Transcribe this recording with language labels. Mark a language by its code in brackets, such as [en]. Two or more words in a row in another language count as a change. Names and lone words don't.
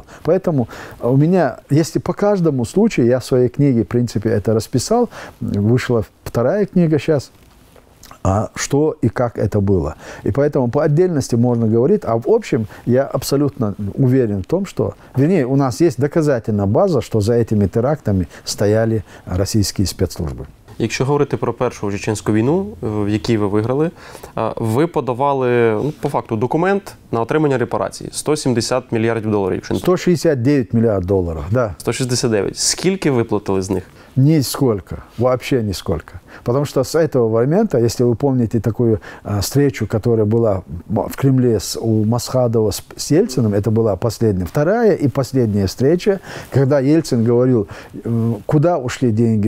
[ru] Поэтому у меня, если по каждому случаю, я в своей книге, в принципе, это расписал, вышла вторая книга сейчас, что и как это было. И поэтому по отдельности можно говорить, а в общем я абсолютно уверен в том, что, вернее, у нас есть доказательная база, что за этими терактами стояли российские спецслужбы. [uk] Якщо говорити про першу чеченську війну, в якій ви виграли, ви подавали, по факту, документ на отримання репарацій. 170 мільярдів доларів. [ru] 169 миллиардов долларов, да. 169. [uk] Скільки виплатили з них? [ru] Нисколько, вообще нисколько. Потому что с этого момента, если вы помните такую встречу, которая была в Кремле у Масхадова с Ельциным, это была последняя, вторая и последняя встреча, когда Ельцин говорил, куда ушли деньги.